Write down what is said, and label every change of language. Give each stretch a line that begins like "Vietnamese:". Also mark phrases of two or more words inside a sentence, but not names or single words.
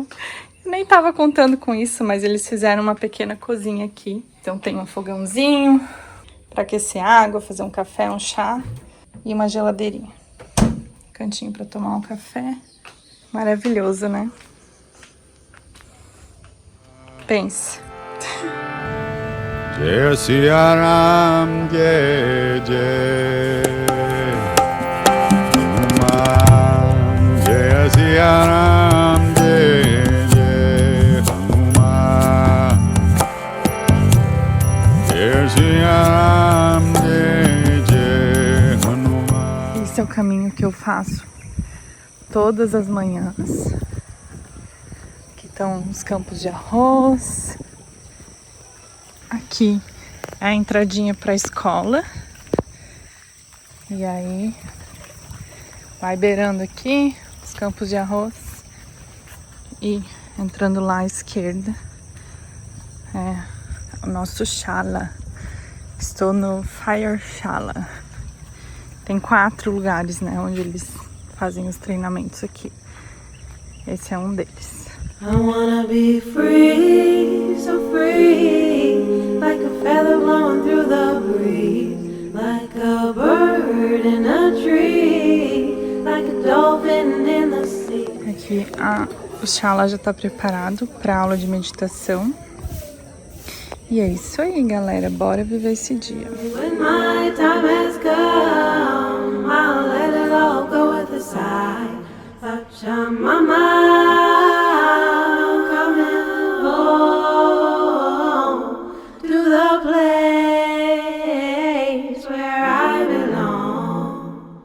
Portuguese: Eu nem tava contando com isso, mas eles fizeram uma pequena cozinha aqui. Então tem um fogãozinho para aquecer água, fazer um café, um chá e uma geladeirinha. Cantinho para tomar um café. Maravilhoso, né? Pense.
Hindi: जय सिया राम, जय जय हनुमान. जय सिया राम, जय जय हनुमान. जय सिया राम, जय जय हनुमान.
Portuguese: Esse é o caminho que eu faço todas as manhãs. Aqui estão os campos de arroz. Aqui é a entradinha para a escola. E aí, vai beirando aqui os campos de arroz e entrando lá à esquerda é o nosso Shala. Estou no Fire Shala. Tem 4 lugares, né, onde eles fazem os treinamentos aqui. Esse é um deles.
English: I wanna be free, so free, like a feather blowing through the breeze, like a bird in a tree, like a dolphin in the sea.
Portuguese: Aqui o Shala já está preparado para a aula de meditação. E é isso aí, galera. Bora viver esse dia.
English: When my time has come, I'll let it all go with a sigh. Pachamama, coming home to the place where I belong.